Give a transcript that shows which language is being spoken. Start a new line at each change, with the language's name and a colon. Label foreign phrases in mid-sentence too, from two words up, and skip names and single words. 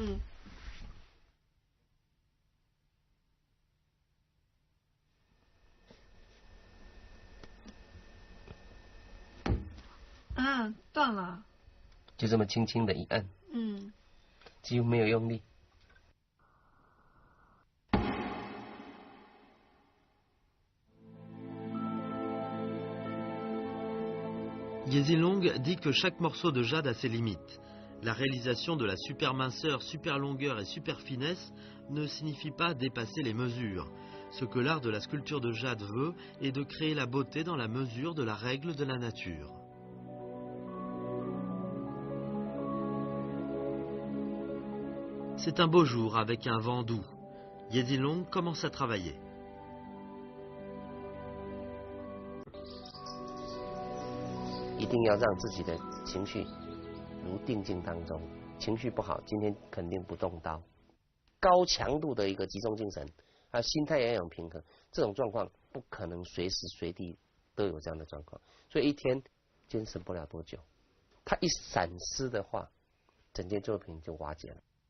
Chinese: 啊，断了。就这么轻轻的一按。几乎没有用力。
French: Yezilong dit que chaque morceau de jade a ses limites. La réalisation de la super minceur, super longueur et super finesse ne signifie pas dépasser les mesures. Ce que l'art de la sculpture de jade veut est de créer la beauté dans la mesure de la règle de la nature. C'est un beau jour avec un vent doux. Yezilong commence à travailler.
Chinese: 一定要让自己的情绪如定境当中，情绪不好，今天肯定不动刀。高强度的一个集中精神，还有心态也要有平衡，这种状况不可能随时随地都有这样的状况，所以一天坚持不了多久，他一闪失的话，整件作品就瓦解了。